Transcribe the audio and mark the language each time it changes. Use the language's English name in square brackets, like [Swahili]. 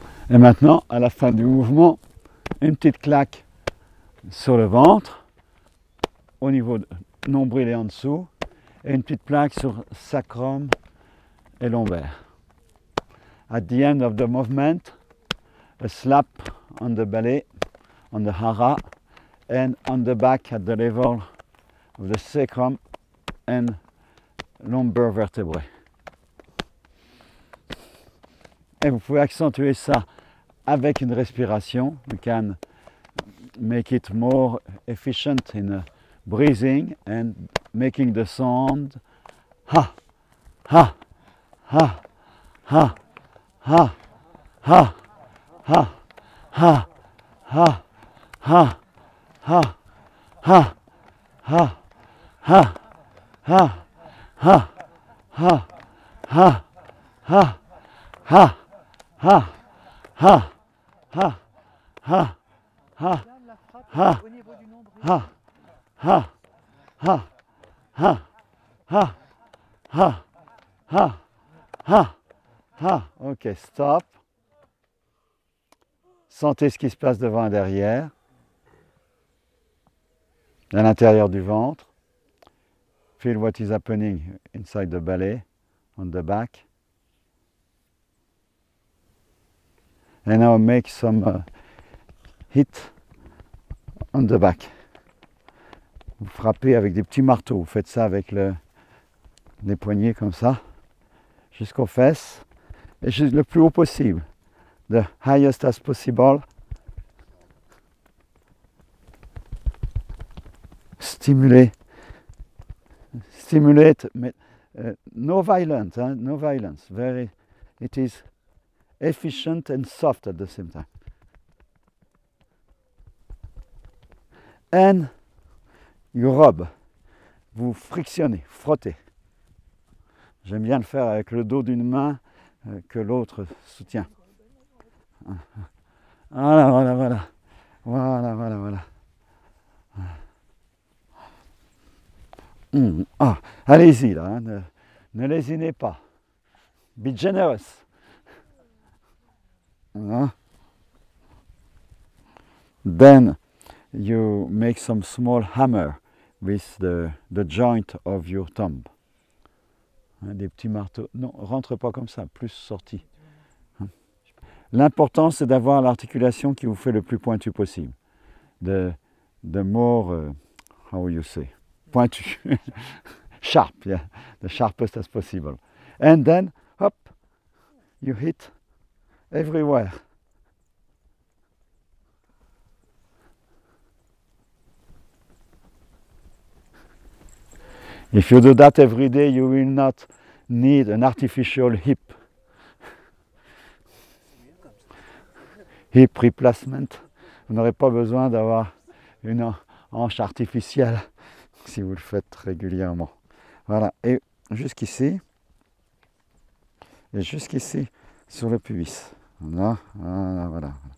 [French] Et maintenant, à la fin du mouvement, une petite claque sur le ventre, au niveau de nombril et en dessous, et une petite plaque sur sacrum et lombaire. [English] At the end of the movement, a slap on the belly, on the hara, and on the back at the level of the sacrum and lumbar vertebrae. [French] Et vous pouvez accentuer ça avec une respiration. [English] You can make it more efficient in breathing and making the sound ha, ha, ha, ha, ha, ha, ha, ha, ha, ha, ha, ha, ha, ha, ha, ha, ha, ha, ha, ha, ha, ha, ha, ha, ha, [French] Garde la frappe ha, au niveau du nombril. ha, ha, ha, ha, ha, ha, ha, ha, ha. [English] Ok, stop. [French] Sentez ce qui se passe devant et derrière, à l'intérieur du ventre. [English] Feel what is happening inside the belly, on the back. And now make some hit on the back. [French] Vous frappez avec des petits marteaux. Vous faites ça avec les poignets comme ça, jusqu'aux fesses, et le plus haut possible. [English] The highest as possible. Stimulate, no violence, no violence. It is efficient and soft at the same time. And you rub, [French] vous frictionnez, frottez. J'aime bien le faire avec le dos d'une main que l'autre soutient. Voilà, voilà, voilà. Voilà, voilà, voilà. Ah, allez-y là, hein, ne lésinez pas. [English] Be generous. Then you make some small hammer with the joint of your thumb. [French] Des petits marteaux. Non, rentre pas comme ça, plus sorti. L'important c'est d'avoir l'articulation qui vous fait le plus pointu possible. [English] The more, how you say, pointu. Sharp, yeah, the sharpest as possible. And then, hop, you hit everywhere. If you do that every day, you will not need an artificial hip. Hip replacement. [French] Vous n'aurez pas besoin d'avoir une hanche artificielle si vous le faites régulièrement. Voilà, et jusqu'ici, sur le pubis. Voilà, voilà, voilà.